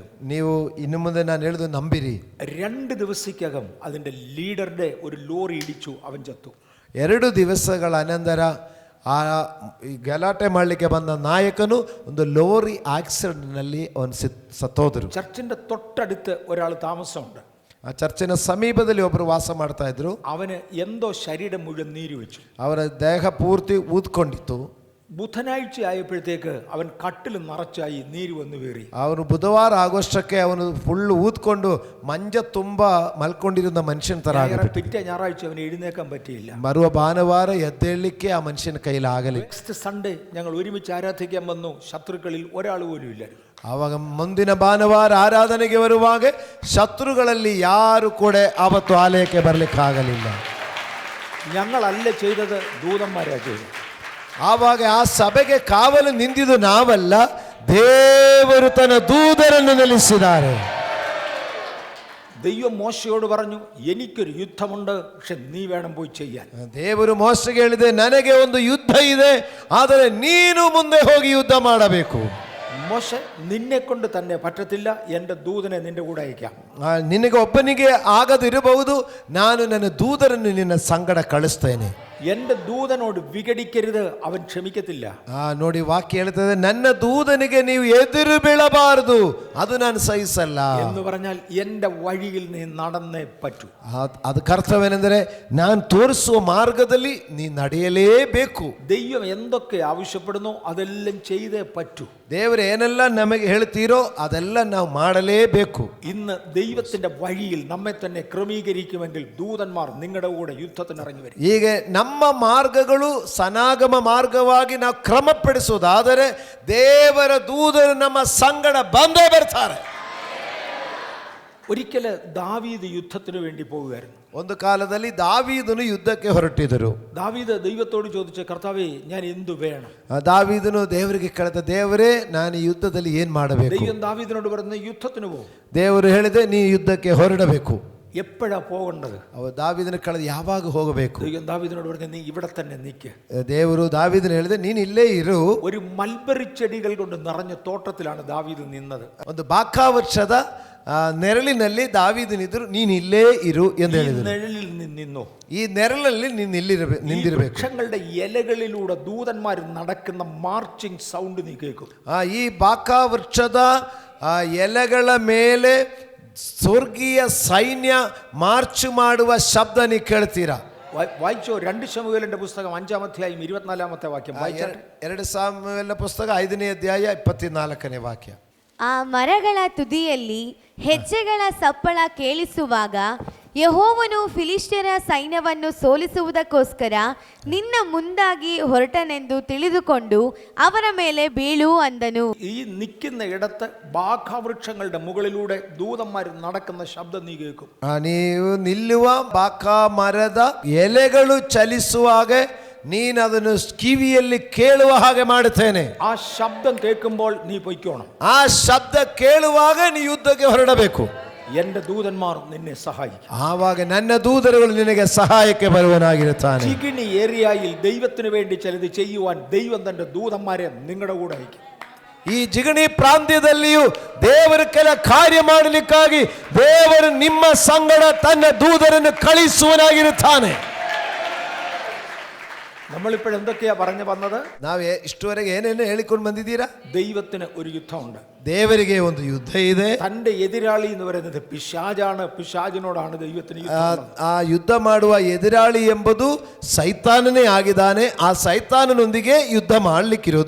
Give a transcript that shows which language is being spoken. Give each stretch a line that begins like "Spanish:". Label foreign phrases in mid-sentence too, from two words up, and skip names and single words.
Kannada: ನೀವು ಇನ್ನು ಮುಂದೆ ನಾನು ಹೇಳುದು ನಂಬಿರಿ.
Malayalam: 2 ദിവസത്തിനകം അതിന്റെ ലീഡറുടെ ഒരു ലോറി ഇടിച്ചു, അവൻ ചത്തു.
Kannada: 2 ದಿವಸಗಳ ಅನಂತರ ಆ ಗಲಾಟೆ ಮಾಡಲಿಕ್ಕೆ ಬಂದ ನಾಯಕನು ಒಂದು
English: lorry accident
Kannada: ಅವನು ಸತ್ತೋದ್ರು.
Malayalam: ചർച്ചിന്റെ തൊട്ടടുത്ത് ഒരാൾ താമസമുണ്ട്.
Kannada: ಆ ಚರ್ಚಿನ ಸಮೀಪದಲ್ಲಿ ಒಬ್ಬರು ವಾಸ ಮಾಡ್ತಾ ಇದ್ರು.
Malayalam: അവന് എന്തോ ശരീരം മുഴുവൻ നീര് വെച്ചു.
Kannada: ಅವರ ದೇಹ ಪೂರ್ತಿ ಊದ್ಕೊಂಡಿತ್ತು.
Malayalam: ബുധനാഴ്ച ആയപ്പോഴത്തേക്ക് അവൻ കട്ടിൽ നിറച്ചായി നീര് വന്നു കയറി.
Kannada: ಅವನು ಬುಧವಾರ ಆಗೋಷ್ಟಕ್ಕೆ ಅವನು ಫುಲ್ ಊದ್ಕೊಂಡು ಮಂಜ ತುಂಬಾ ಮಲ್ಕೊಂಡಿരുന്ന മനുഷ്യൻ ತರ
Malayalam: പിറ്റേ ഞായറാഴ്ച അവന് എഴുന്നേക്കാൻ പറ്റിയില്ല.
Kannada: ಬರುವ ಭಾನುವಾರ ಎದ್ದೇಳಲಿಕ್ಕೆ ಆ ಮನುಷ್ಯನ ಕೈಲಾಗಲಿ.
English: next Sunday
Malayalam: ഞങ്ങൾ ഒരുമിച്ച് ആരാധിക്കാൻ വന്നു. ശത്രുക്കളിൽ ഒരാൾ പോലും ഇല്ല.
Kannada: ಆವಾಗ ಮುಂದಿನ ಭಾನುವಾರ ಆರಾಧನೆಗೆ ಬರುವಾಗ ಶತ್ರುಗಳಲ್ಲಿ ಯಾರು ಕೂಡ ಆವತ್ತು ಆಲಯಕ್ಕೆ ಬರಲಿಕ್ಕೆ ಆಗಲಿಲ್ಲ.
Malayalam: ഞങ്ങളല്ല ചെയ്തത്, ദൂതന്മാരാ ചെയ്തത്.
Kannada: ಆವಾಗ ಆ ಸಭೆಗೆ ಕಾವಲು ನಿಂತಿದ್ದು ನಾವಲ್ಲ, ದೇವರು ತನ್ನ ದೂತರನ್ನು ನಿಲ್ಲಿಸಿದ್ದಾರೆ.
Malayalam: ദൈവം മോശയോട് പറഞ്ഞു, എനിക്കൊരു യുദ്ധമുണ്ട്, പക്ഷെ നീ വേണം പോയി ചെയ്യാൻ.
Kannada: ದೇವರು ಮೋಶೆಗೆ ಹೇಳಿದೆ, ನನಗೆ ಒಂದು ಯುದ್ಧ ಇದೆ, ಆದರೆ ನೀನು ಮುಂದೆ ಹೋಗಿ ಯುದ್ಧ ಮಾಡಬೇಕು.
Malayalam: മോശ, നിന്നെ കൊണ്ട് തന്നെ പറ്റത്തില്ല, എൻ്റെ ദൂതനെ നിന്റെ കൂടെ അയക്കാം.
Kannada: ನಿನಗೆ ಒಬ್ಬನಿಗೆ ಆಗದಿರಬಹುದು, ನಾನು ನನ್ನ ದೂತರನ್ನು ನಿನ್ನ ಸಂಗಡ ಕಳಿಸ್ತೇನೆ.
Malayalam: എൻ്റെ ദൂതനോട് വിഘടിക്കരുത്, അവൻ ക്ഷമിക്കത്തില്ല.
Kannada: ನೋಡಿ ವಾಕ್ಯ ಹೇಳ್ತದೆ, ನನ್ನ ದೂതನಿಗೆ ನೀವು ಎದುರು ಬೀಳಬಾರದು, ಅದು ನಾನು ಸಹಿಸಲ್ಲ
Malayalam: എന്ന് പറഞ്ഞാൽ എൻ്റെ വഴിയിൽ നീ നടന്നേ പറ്റൂ.
Kannada: ಅದಕ್ಕೆ ಅರ್ಥವೇನೆಂದರೆ, ನಾನು ತೋರಿಸುವ ಮಾರ್ಗದಲ್ಲಿ ನೀ ನಡೆಯಲೇಬೇಕು.
Malayalam: ദൈവം എന്തൊക്കെ ആവശ്യപ്പെടുന്നോ അതെല്ലാം ചെയ്തേ പറ്റൂ.
Kannada: ದೇವರು ಏನೆಲ್ಲ ನಮಗೆ ಹೇಳ್ತೀರೋ ಅದೆಲ್ಲ ನಾವು ಮಾಡಲೇಬೇಕು.
Malayalam: ഇന്ന് ദൈവത്തിന്റെ വഴിയിൽ നമ്മെ തന്നെ ക്രമീകരിക്കുമെങ്കിൽ ദൂതന്മാർ നിങ്ങളുടെ കൂടെ യുദ്ധത്തിന് ഇറങ്ങി വരും.
Kannada: ಹೀಗೆ ನಮ್ಮ ಮಾರ್ಗಗಳು ಸನಾಗಮ ಮಾರ್ಗವಾಗಿ ನಾವು ಕ್ರಮಪಡಿಸುವುದಾದರೆ ದೇವರ ದೂತರು ನಮ್ಮ ಸಂಗಡ ಬಂದೇ ಬರ್ತಾರೆ.
Malayalam: ഒരിക്കല് ദാവീദ് യുദ്ധത്തിന് വേണ്ടി പോവുകയായിരുന്നു.
Kannada: ಒಂದು ಕಾಲದಲ್ಲಿ ದಾವೀದನು ಯುದ್ಧಕ್ಕೆ ಹೊರಟಿದರು.
Malayalam: ദാവീദ് ദൈവത്തോട് ചോദിച്ച, കർത്താവേ, ഞാൻ എന്തു വേണം?
Kannada: ದಾವೀದನು ದೇವರಿಗೆ ಕೇಳಿದ, ದೇವರೇ, ನಾನು ಈ ಯುದ್ಧದಲ್ಲಿ ಏನ್ ಮಾಡಬೇಕು?
Malayalam: ദൈവം ദാവീദിനോട് പറഞ്ഞ, യുദ്ധത്തിന് പോകും.
Kannada: ದೇವರು ಹೇಳಿದೆ, ನೀ ಯುದ್ಧಕ್ಕೆ ಹೊರಡಬೇಕು.
Malayalam: എപ്പോഴാ പോകേണ്ടത്?
Kannada: ದಾವೀದನ ಕೇಳಿದ, ಯಾವಾಗ ಹೋಗಬೇಕು?
Malayalam: ദൈവം ദാവീദിനോട് പറഞ്ഞ, നീ ഇവിടെ തന്നെ നിൽക്ക്.
Kannada: ದೇವರು ದಾವೀದನ ಹೇಳಿದೆ, ನೀನು ಇಲ್ಲೇ ಇರು.
Malayalam: ഒരു മൽബറി ചെടികൾ കൊണ്ട് നിറഞ്ഞ തോട്ടത്തിലാണ് ദാവീദ് നിന്നത്.
Kannada: ಒಂದು ಬಾಕಾ ವೃಕ್ಷದ ನೆರಳಿನಲ್ಲಿ ದಾವೀದನಿದ್ರು, ನೀನು ಇಲ್ಲೇ ಇರು ಎಂದು ಹೇಳಿದರು.
Malayalam: നിഴലിൽ നിന്നോ,
Kannada: ಈ ನೆರಳಲ್ಲಿ ನೀನು ನಿಂದಿರಬೇಕು.
Malayalam: വൃക്ഷങ്ങളുടെ ഇലകളിലൂടെ ദൂതന്മാർ നടക്കുന്ന
English: marching sound
Malayalam: നീ കേൾക്കും.
Kannada: ಈ ಬಾಕಾ ವೃಕ್ಷದ ಎಲೆಗಳ ಮೇಲೆ ಸ್ವರ್ಗೀಯ ಸೈನ್ಯ ಮಾರ್ಚ್ ಮಾಡುವ ಶಬ್ದ ನೀವು ಕೇಳ್ತೀರಾ?
Malayalam: വായിച്ചോ? 2 ശമൂവേലിന്റെ പുസ്തകം 5-ാം അധ്യായം 24-ാമത്തെ വാക്യം വായിച്ചാട്ടെ.
Kannada: 2 ಸಾಮುವೇಲನ ಪುಸ್ತಕ 5ನೇ ಅಧ್ಯಾಯ 24ನೇ ವಾಕ್ಯ. ಆ ಮರಗಳ ತುದಿಯಲ್ಲಿ ಹೆಜ್ಜೆಗಳ ಸಪ್ಪಳ ಕೇಳಿಸುವಾಗ ಯೆಹೋವನು ಫಿಲಿಷ್ಟಿಯರ ಸೈನ್ಯವನ್ನು ಸೋಲಿಸುವುದಕ್ಕೋಸ್ಕರ ನಿನ್ನ ಮುಂದಾಗಿ ಹೊರಟನೆಂದು ತಿಳಿದುಕೊಂಡು ಅವರ ಮೇಲೆ ಬೀಳು ಅಂದನು.
Malayalam: ഈ നിൽക്കുന്ന ഇടത്ത് ബാഖാവൃക്ഷങ്ങളുടെ മുകളിലൂടെ ദൂതന്മാർ നടക്കുന്ന ശബ്ദം നീ കേൾക്കും.
Kannada: ನೀವು ನಿಲ್ಲುವ ಬಾಕಾ ಮರದ ಎಲೆಗಳು ಚಲಿಸುವಾಗ ನೀನು ಅದನ್ನು ಕಿವಿಯಲ್ಲಿ ಕೇಳುವ ಹಾಗೆ ಮಾಡುತ್ತೇನೆ.
Malayalam: ആ ശബ്ദം കേൾക്കുമ്പോൾ നീ പൊയ്ക്കോണം.
Kannada: ಆ ಶಬ್ದ ಕೇಳುವಾಗ ನೀ ಯುದ್ಧಕ್ಕೆ ಹೊರಡಬೇಕು.
Malayalam: എന്റെ ദൂതന്മാർ നിന്നെ സഹായിക്കും.
Kannada: ಆವಾಗ ನನ್ನ ದೂತರುಗಳು ನಿನಗೆ ಸಹಾಯಕ್ಕೆ ಬರುವನಾಗಿರುತ್ತಾನೆ.
Malayalam: ചികിണി ഏരിയയിൽ ദൈവത്തിന് വേണ്ടി ചിലത് ചെയ്യുവാൻ ദൈവം തന്റെ ദൂതന്മാരെ നിങ്ങളുടെ കൂടെ അയക്കും.
Kannada: ಈ ಜಿಗಣಿ ಪ್ರಾಂತ್ಯದಲ್ಲಿಯೂ ದೇವರ ಕೆಲ ಕಾರ್ಯ ಮಾಡಲಿಕ್ಕಾಗಿ ದೇವರು ನಿಮ್ಮ ಸಂಗಡ ತನ್ನ ದೂತರನ್ನು ಕಳಿಸುವನಾಗಿರುತ್ತಾನೆ.
Malayalam: നമ്മളിപ്പോൾ എന്തൊക്കെയാ പറഞ്ഞു വന്നത്?
Kannada: ನಾವು ಇಷ್ಟುವರೆಗೆ ಏನೇನು ಹೇಳಿಕೊಂಡು ಬಂದಿದ್ದೀರಾ?
Malayalam: ദൈവത്തിന് ഒരു യുദ്ധമുണ്ട്.
Kannada: ದೇವರಿಗೆ ಒಂದು ಯುದ್ಧ ಇದೆ.
Malayalam: തന്റെ എതിരാളി എന്ന് പറയുന്നത് പിശാചാണ്. പിശാചിനോടാണ് ദൈവത്തിന് യുദ്ധം.
Kannada: ಆ ಯುದ್ಧ ಮಾಡುವ ಎದುರಾಳಿ ಎಂಬುದು ಸೈತಾನನೇ ಆಗಿದ್ದಾನೆ. ಆ ಸೈತಾನನೊಂದಿಗೆ ಯುದ್ಧ ಮಾಡಲಿಕ್ಕಿರೋದು.